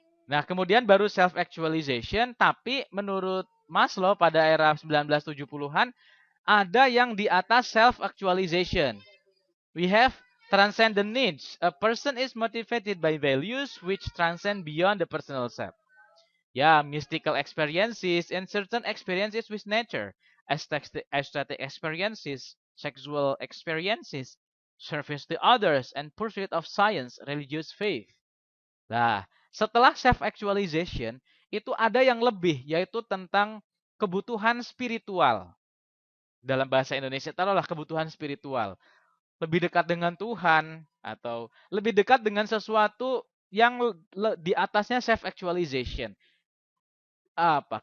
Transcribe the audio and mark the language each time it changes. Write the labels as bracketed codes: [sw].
[id] Nah, kemudian baru self-actualization, tapi menurut Maslow pada era 1970-an, ada yang di atas self-actualization. [en] We have transcendent needs. A person is motivated by values which transcend beyond the personal self. Yeah, mystical experiences and certain experiences with nature, aesthetic experiences, sexual experiences, service to others, and pursuit of science, religious faith. [id] Nah, setelah self-actualization, itu ada yang lebih, yaitu tentang kebutuhan spiritual. Dalam bahasa Indonesia, taruhlah kebutuhan spiritual. Lebih dekat dengan Tuhan, atau lebih dekat dengan sesuatu yang di atasnya self-actualization. Apa?